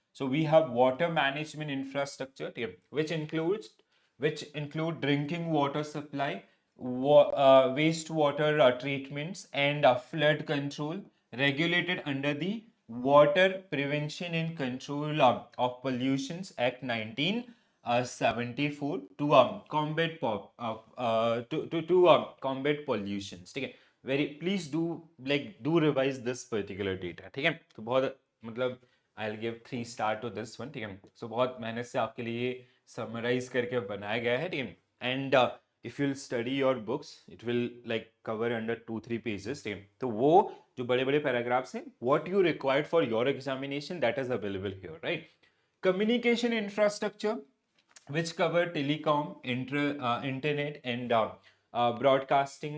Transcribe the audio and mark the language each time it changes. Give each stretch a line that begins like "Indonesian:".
English: So we have water management infrastructure, okay, which include drinking water supply, wastewater treatments, and flood control, regulated under the Water Prevention and Control of Pollutions Act 1974 to combat pollutions. Okay, very please do revise this particular data.
Hindi: ठीक है, तो बहुत मतलब
English: I'll give 3 star to this one.
Hindi: ठीक है,
English: so
Hindi: बहुत मेहनत से आपके लिए summarize करके बनाया गया है. ठीक है,
English: and if you'll study your books, it will like cover under 2-3 pages.
Hindi: ठीक है, तो वो जो बड़े बड़े paragraphs हैं,
English: what you required for your examination, that is available here, right? Communication infrastructure, which cover telecom, internet, and broadcasting.